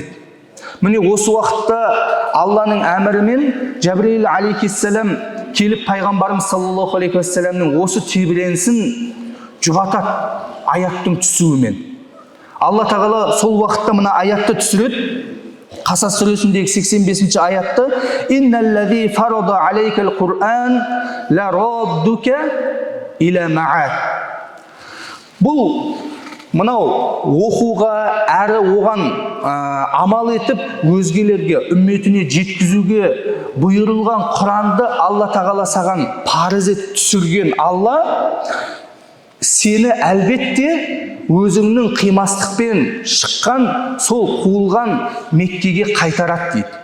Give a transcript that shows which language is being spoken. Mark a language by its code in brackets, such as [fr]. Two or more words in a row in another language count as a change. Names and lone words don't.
[kk] Міне осы уақытта Алланың әмірімен Жәбірейіл алейхиссалам келіп пайғамбарымыз [ar] صلى الله عليه وسلم [kk] осы тебіренісін жұбатады аяттың түсуімен. Алла тағала сол уақытта мына аятты түсіреді. Қасас сүресіндегі 85-ші аятты: [ar] «إن الذي فرض عليك القرآن لرادك إلى معاد». [kk] Бұл мынау оқуға, әрі оған амал етіп, өзгелерге, үмметіне жеткізуге бұйырылған Құранды Алла тағала саған парыз етіп түсірген Алла сені әлбетте өзіңнің қимастықпен шыққан, сол қуылған Меккеге қайтарады дейді.